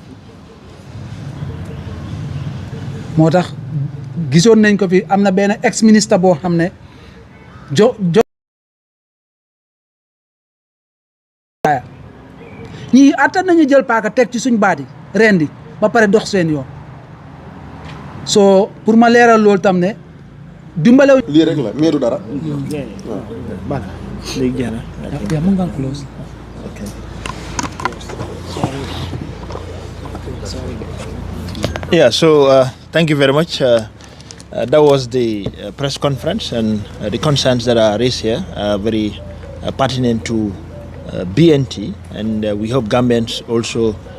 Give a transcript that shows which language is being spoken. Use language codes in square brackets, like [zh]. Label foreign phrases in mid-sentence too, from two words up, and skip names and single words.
[wo] moo tax gisoon nañ ko fi am na benn [fr] ex ministre [wo] boo xam ne ñii attan nañu jël paaka teg ci suñ baat yi rendi ba pare dox seen yoon soo pour ma leeral loolu tam ne dimbale lii rek la mais du dara. Bala léegi jeex na. mu nga close. [en] Okay. Yeah, so thank you very much. That was the press conference, and the concerns that are raised here are very pertinent to BNT, and we hope Gambians also